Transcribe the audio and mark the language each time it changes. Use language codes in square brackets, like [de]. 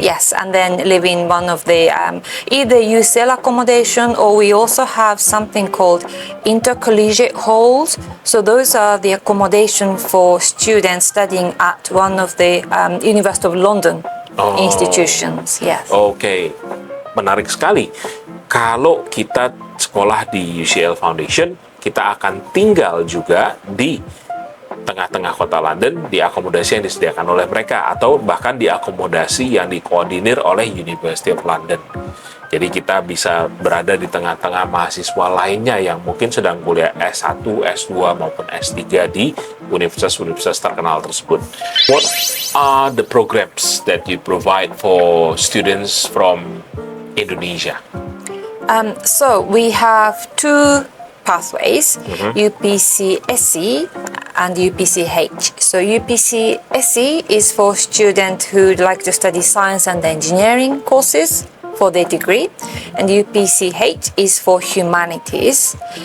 [en] Yes, and then live in one of the either UCL accommodation, or we also have something called intercollegiate halls. So those are the accommodation for students studying at one of the University of London institutions. Yes. [id] Okay, menarik sekali. Kalau kita sekolah di UCL Foundation, kita akan tinggal juga di tengah-tengah kota London di akomodasi yang disediakan oleh mereka, atau bahkan di akomodasi yang dikoordinir oleh University of London. Jadi kita bisa berada di tengah-tengah mahasiswa lainnya yang mungkin sedang kuliah S1, S2 maupun S3 di universitas-universitas terkenal tersebut. [en] What are the programs that you provide for students from Indonesia? So we have two pathways, UPC SE and UPC H. So UPC SE is for students who'd like to study science and engineering courses for their degree, and UPC H is for humanities.